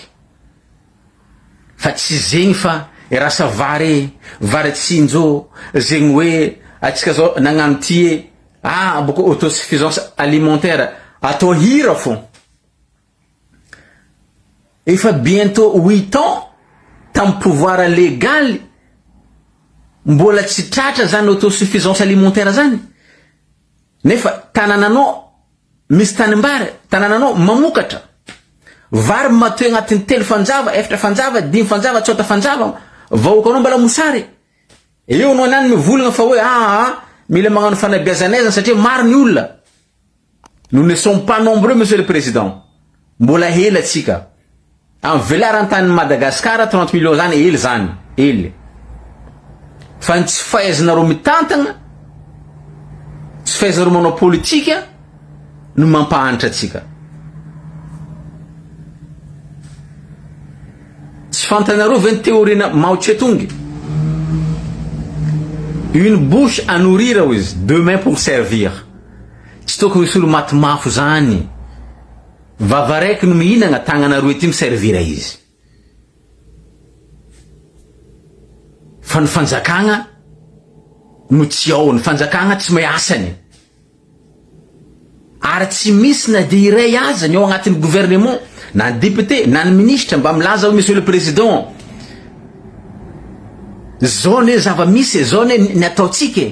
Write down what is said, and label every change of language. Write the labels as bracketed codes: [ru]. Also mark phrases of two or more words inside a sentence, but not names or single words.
[mg] Fa tsy zegny fa rasa vary tsinjo zegny hoe atsika zao nagnano ty boko [fr] autosuffisance alimentaire [mg] atao hira fo. Efa bientôt 8 ans tam [fr] pouvoir légal [mg] mbola tsy tratra zany [fr] autosuffisance alimentaire [mg] zany. Nefa tanananao misy tanimbara, tanananao mamokatra. Vary matoy agnatin'ny 3 fanjava, 4 fanjava, 5 fanjava, 6 fanjava, vahoakanao mbala mosary. Eo anao nany mivolagna fa hoe mila magnano fanabeazanaiza satria maro ny olona. [fr] Nous ne sommes pas nombreux, monsieur le président. [mg] Mbola hela tsika. Am velaran-tany Madagasikara 30 millions zany hely zany, hely. Fa tsy fahaizanareo mitantagna, tsy fahaizanareo manao politika no mampahanitra atsika. Tsy fantanareo ve ny théorina Mao Tse-tung? [fr] Une bouche à nourrir izy, 2 mains pour servir. [mg] Tsy tokony misy olo matimafo zany. Vava raiky no mihinagna, tagnana roa ity miservira izy. Fa ny fanjakagna no tsy ao, ny fanjakagna tsy may asany. Ary tsy misy na dia iray aza ny ao agnatin'ny gouvernement, na ny député, na ny ministre mba milaza hoe [fr] monsieur le président, [mg] zao ne zava-misy, zao ne ny ataotsika.